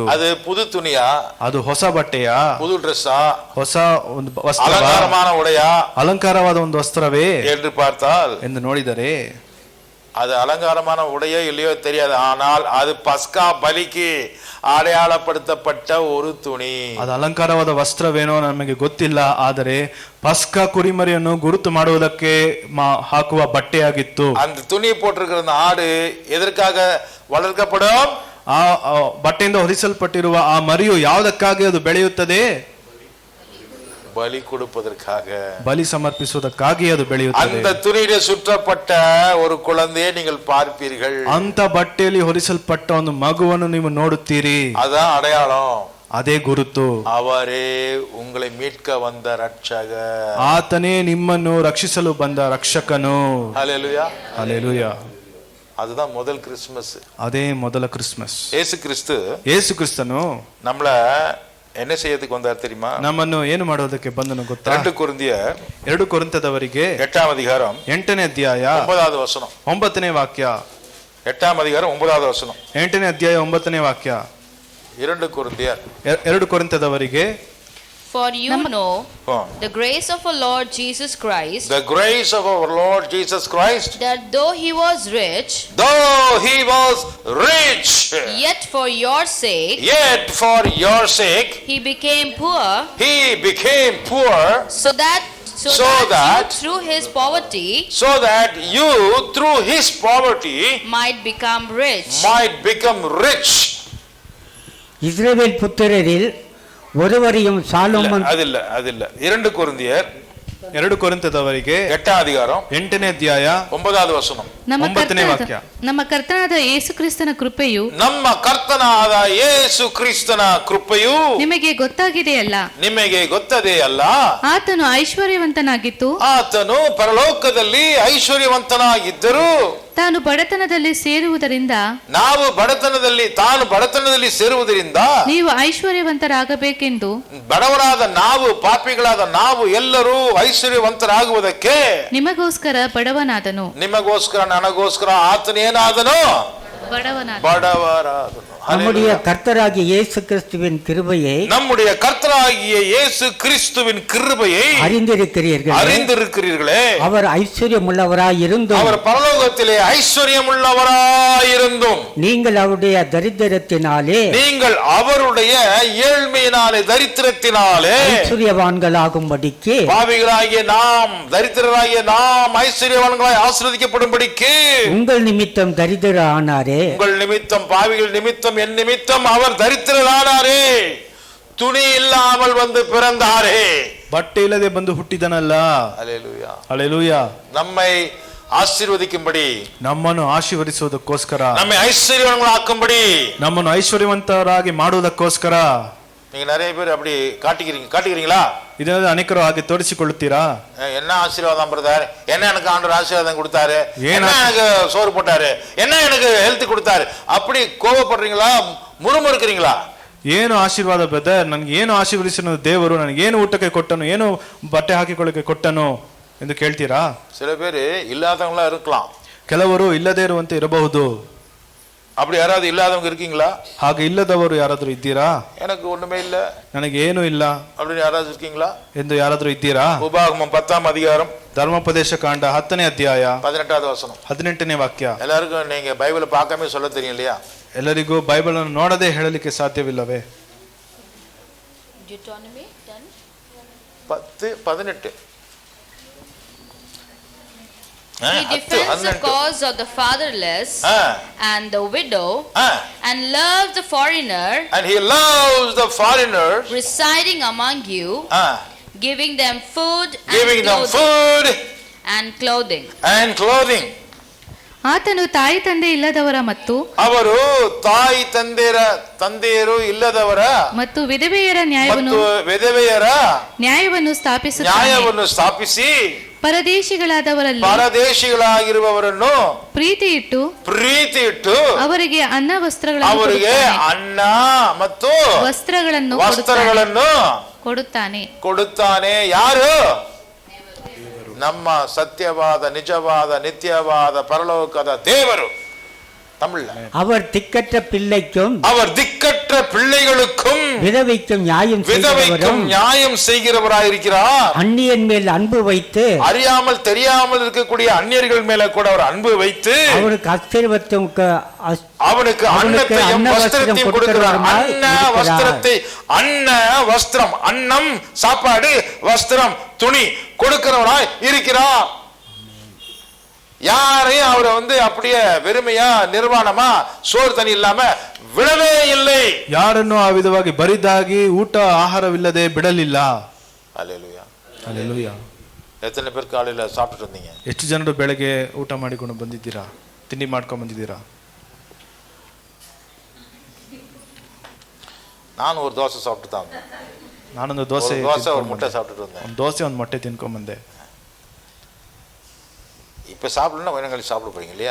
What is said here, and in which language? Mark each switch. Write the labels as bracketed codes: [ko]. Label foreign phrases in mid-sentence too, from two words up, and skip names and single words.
[ta] ಅದು புது துணியா? [kn] ಅದು ಹೊಸ ಬಟ್ಟೆಯಾ? [ta] புது ட்ரெஸ்ஸா? [kn] ಹೊಸ ಒಂದು ವಸ್ತ್ರ, [ta] ಅಲಂಕಾರமான உடையா? [kn] ಅಲಂಕಾರವಾದ ಒಂದು ವಸ್ತ್ರವೇ [ta] என்று பார்த்தால், [kn] ಎಂದು ನೋಡಿದರೆ [ta] அது அலங்காரமான உடையோ இல்லையோ தெரியாது, ஆனால் அது பஸ்கா பலிக்கு அடையாளப்படுத்தப்பட்ட ஒரு துணி. [kn] ಅದು ಅಲಂಕಾರವಾದ ವಸ್ತ್ರವೇನೋ ನಮಗೆ ಗೊತ್ತಿಲ್ಲ, ಆದರೆ ಪಸ್ಕಾ ಕುರಿಮರಿಯನ್ನು ಗುರುತು ಮಾಡುವುದಕ್ಕೆ ಹಾಕುವ ಬಟ್ಟೆಯಾಗಿತ್ತು. [ta] அந்த துணி போட்டிருக்கிற அந்த ஆடு எதற்காக வளர்க்கப்படும்? [kn] ಆ ಬಟ್ಟೆಯಿಂದ ಹೊದಿಸಲ್ಪಟ್ಟಿರುವ ಆ ಮರಿಯು ಯಾವುದಕ್ಕಾಗಿ ಅದು ಬೆಳೆಯುತ್ತದೆ? [ta] பலி கொடுப்பதற்காக, [kn] பலி ಸಮರ್ಪಿಸುವುದಕ್ಕಾಗಿ ಅದು ಬೆಳೆಯುತ್ತದೆ. [ta] அந்த துணியிலே சுற்றப்பட்ட ஒரு குழந்தையை நீங்கள் பார்ப்பீர்கள். [kn] ಅಂತ ಬಟ್ಟೆಯಲ್ಲಿ ಹೊರಿಸಲ್ಪಟ್ಟ ಒಂದು ಮಗುವನ್ನು ನೀವು ನೋಡುತ್ತೀರಿ. [ta] அதான் அடையாளம், [kn] ಅದೇ ಗುರುತು. [ta] ಅವರೇ உங்களை மீட்க வந்த ரட்சகர், [kn] ಆತನೇ ನಿಮ್ಮನ್ನು ರಕ್ಷಿಸಲು ಬಂದ ರಕ್ಷಕನು. [ta] ஹல்லேலூயா, ஹல்லேலூயா. அதுதான் முதல் கிறிஸ்மஸ். [kn] ಅದೇ ಮೊದಲ ಕ್ರಿಸ್ಮಸ್. [ta] ಯೇಸು ಕ್ರಿಸ್ತನು நம்மள என்ன செய்யறதுக்கு வந்தார் தெரியுமா? [kn] ನಮ್ಮನ್ನು ಏನು ಮಾಡೋದಕ್ಕೆ ಬಂದನು ಗೊತ್ತಾ? 2 ಕೊರಿಂಥದವರಿಗೆ 8ನೇ ಅಧ್ಯಾಯ 8ನೇ ಅಧ್ಯಾಯ 9ನೇ ವಚನ. 9ನೇ ವಾಕ್ಯ. 8ನೇ ಅಧ್ಯಾಯ 9ನೇ ವಚನ. 8ನೇ ಅಧ್ಯಾಯ 9ನೇ ವಾಕ್ಯ. 2 ಕೊರಿಂಥದವರಿಗೆ, [en] For you know the grace of our Lord Jesus Christ, that though he was rich, yet for your sake, he became poor, so that through his poverty, might become rich. [ta] இஸ்ரவேல் புத்திரரில் ஒருவரையும் சாலோமன் அதில்ல 2 கொரிந்தியர் [kn] 2 ಕೊರಿಂಥದವರಿಗೆ 8ನೇ ಅಧ್ಯಾಯ 8ನೇ ಅಧ್ಯಾಯ 9ನೇ ವಚನ. 9ನೇ ವಾಕ್ಯ. ನಮ್ಮ ಕರ್ತನಾದ ಯೇಸು ಕ್ರಿಸ್ತನ ಕೃಪೆಯು ನಿಮಗೆ ಗೊತ್ತದೇ ಅಲ್ಲ. ಆತನು ಐಶ್ವರ್ಯವಂತನಾಗಿತ್ತು, ಆತನು ಪರಲೋಕದಲ್ಲಿ ಐಶ್ವರ್ಯವಂತನಾಗಿದ್ದರು, ತಾನು ಬಡತನದಲ್ಲಿ ಸೇರುವುದರಿಂದ ತಾನು ಬಡತನದಲ್ಲಿ ಸೇರುವುದರಿಂದ ನೀವು ಐಶ್ವರ್ಯವಂತರಾಗಬೇಕೆಂದು, ಬಡವರಾದ ನಾವು, ಪಾಪಿಗಳಾದ ನಾವು ಎಲ್ಲರೂ ಐಶ್ವರ್ಯವಂತರಾಗುವುದಕ್ಕೆ ನಿಮಗೋಸ್ಕರ ಬಡವನಾದನು. ನಿಮಗೋಸ್ಕರ, ನನಗೋಸ್ಕರ ಆತನೇನಾದನು? ಬಡವರಾದನು. [ta] நம்முடைய கர்த்தராகிய இயேசு கிறிஸ்துவின் கிருபையை நம்முடைய கர்த்தராகிய இயேசு கிறிஸ்துவின் கிருபையை அறிந்திருக்கிறீர்களே. அவர் ஐஸ்வர்யம் உள்ளவராய் இருந்தும், அவர் பரலோகத்திலே ஐஸ்வர்யம் உள்ளவராய் இருந்தும், நீங்கள் அவருடைய தரித்திரத்தினாலே ஏழ்மையினாலே தரித்திரத்தினாலே ஐஸ்வர்யவான்களாகும்படிக்கு, பாவிகளாகிய நாம் தரித்திரராகிய நாம் ஐஸ்வர்யவான்களாய் ஆசீர்வதிக்கப்படும்படிக்கு உங்கள் நிமித்தம் தரித்திர ஆனாரே. உங்கள் நிமித்தம், பாவிகள் நிமித்தம், என் நிமித்தம் அவர் தரித்திரரானாரே. துணி இல்லாமல் வந்து பிறந்தாரே, [kn] ಬಟ್ಟೆ ಇಲ್ಲದೆ ಬಂದು ಹುಟ್ಟಿದನಲ್ಲ. [ta] அல்லேலூயா, [kn] ಹಲ್ಲೆಲೂಯಾ. [ta] நம்மை ஆசீர்வதிக்கும்படி, [kn] ನಮ್ಮನ್ನು ಆಶೀರ್ವದಿಸುವುದಕ್ಕೋಸ್ಕರ, [ta] நம்மை ஐஸ்வர்யவான்களாக்கும்படி, [kn] ನಮ್ಮನ್ನು ಐಶ್ವರ್ಯವಂತರಾಗಿ ಮಾಡುವುದಕ್ಕೋಸ್ಕರ. [ta] நீங்க நிறைய பேர் அப்படி காட்டுகிறீங்களா? [kn] ಇದನ್ನ ಅನೇಕರು ಹಾಗೆ ತೋರಿಸಿಕೊಳ್ಳುತ್ತೀರಾ? [ta] என்ன ஆசீர்வாதம் பிரதர், என்ன எனக்கு ஆண்டவர் ஆசீர்வாதம் கொடுத்தாரு, என்ன எனக்கு சோறு போட்டாரு, என்ன எனக்கு ஹெல்த் கொடுத்தாரு, அப்படி கோபப்படுறீங்களா, முறுமுறுக்கிறீங்களா? [kn] ಏನು ಆಶೀರ್ವಾದ ಬ್ರದರ್, ನನಗೆ ಏನು ಆಶೀರ್ವದಿಸಿದ ದೇವರು, ನನಗೆ ಏನು ಊಟಕ್ಕೆ ಕೊಟ್ಟನು, ಏನು ಬಟ್ಟೆ ಹಾಕಿಕೊಳ್ಳಕ್ಕೆ ಕೊಟ್ಟನು ಎಂದು ಕೇಳ್ತೀರಾ? [ta] சில பேர் இல்லாதவங்களா இருக்கலாம், [kn] ಕೆಲವರು ಇಲ್ಲದೇ ಇರುವಂತೆ ಇರಬಹುದು. [ta] அப்படி யாராவது இல்லாதவங்க இருக்கீங்களா? [kn] ಹಾಗೆ ಇಲ್ಲದವರು ಯಾರಾದರೂ ಇದ್ದೀರಾ? [ta] எனக்கு ஒண்ணுமே இல்ல, [kn] ನನಗೆ ಏನು ಇಲ್ಲ [ta] அப்படின்னு யாராவது இருக்கீங்களா [kn] ಎಂದು ಯಾರಾದರೂ ಇದ್ದೀರಾ? [ta] உபாகமம் 10ஆம் அதிகாரம் [kn] ಧರ್ಮೋಪದೇಶ ಕಾಂಡ 10ನೇ ಅಧ್ಯಾಯ [ta] 18வது வசனம். [kn] 18ನೇ ವಾಕ್ಯ. [ta] எல்லாருக்கும் நீங்க பைபிளை பார்க்காம சொல்ல தெரியும் இல்லையா? [kn] ಎಲ್ಲರಿಗೂ ಬೈಬಲ್ ಅನ್ನು ನೋಡದೆ ಹೇಳಲಿಕ್ಕೆ ಸಾಧ್ಯವಿಲ್ಲವೇ? [en] Deuteronomy 10:18. He defends the cause of the fatherless and the widow and loves the foreigner, and he loves the foreigners residing among you, giving them food and clothing. [kn] ಆತನು ತಾಯಿ ತಂದೆ ಇಲ್ಲದವರ ಮತ್ತು ಅವರು ತಾಯಿ ತಂದೆಯರು ಇಲ್ಲದವರ ಮತ್ತು ವಿಧವೆಯರ ನ್ಯಾಯವನ್ನು ಸ್ಥಾಪಿಸಿ ಪರದೇಶಿಗಳಾಗಿರುವವರನ್ನು ಪ್ರೀತಿ ಇಟ್ಟು ಅವರಿಗೆ ಅನ್ನ ಮತ್ತು ವಸ್ತ್ರಗಳನ್ನು ಕೊಡುತ್ತಾನೆ. ಯಾರು? ನಮ್ಮ ಸತ್ಯವಾದ, ನಿಜವಾದ, ನಿತ್ಯವಾದ ಪರಲೋಕದ ದೇವರು. [ta] தமிழ்ல அவர் திக்கற்ற பிள்ளைகளுக்கும் விதவைக்கும் நியாயம் செய்கிறவராயிருக்கிறார். அந்நியன் மேல் அன்பு வைத்து, அறியாமல் தெரியாமல் இருக்கக்கூடிய அந்நியர்கள் மேல கூட அவர் அன்பு வைத்து அவனுக்கு அன்னத்தையும் வஸ்திரத்தையும் கொடுக்கிறார். வஸ்திரம், அன்னம், சாப்பாடு, வஸ்திரம், துணி கொடுக்கிறவராய் இருக்கிறார். யாரையும் அவரை அப்படியே வெறுமையா ನಿರ್ವಾಣமா சோறு தண்ணி இல்லாம விடவே இல்லை. [kn] ಯಾರನ್ನು ಆ ವಿಧವಾಗಿ ಬರಿದಾಗಿ ಊಟ ಆಹಾರವಿಲ್ಲದೆ ಬಿಡಲಿಲ್ಲ. ಹಲ್ಲೆಲೂಯಾ, ಹಲ್ಲೆಲೂಯಾ. [ta] ಎತ್ತನೆ பேர் காலையில சாப்பிட்டு வந்தீங்க? [kn] ಎಷ್ಟು ಜನರು ಬೆಳಗ್ಗೆ ಊಟ ಮಾಡಿಕೊಂಡು ಬಂದಿದ್ದೀರಾ? ತಿಂಡಿ ಮಾಡ್ಕೊಂಡು ಬಂದಿದ್ದೀರಾ? [ta] ನಾನು ஒரு தோசை சாப்பிட்டு தான் வந்தேன். [kn] ನಾನೊಂದು ದೋಸೆ [ta] ஒரு முட்டை சாப்பிட்டு வந்தேன். [kn] ಒಂದು ದೋಸೆ ಒಂದು ಮೊಟ್ಟೆ ತಿನ್ಕೊಂಡು ಬಂದೆ. [ta] இப்ப சாப்பிடணும்னா கொஞ்ச நேரம் சாப்பிட போறீங்க இல்லையா?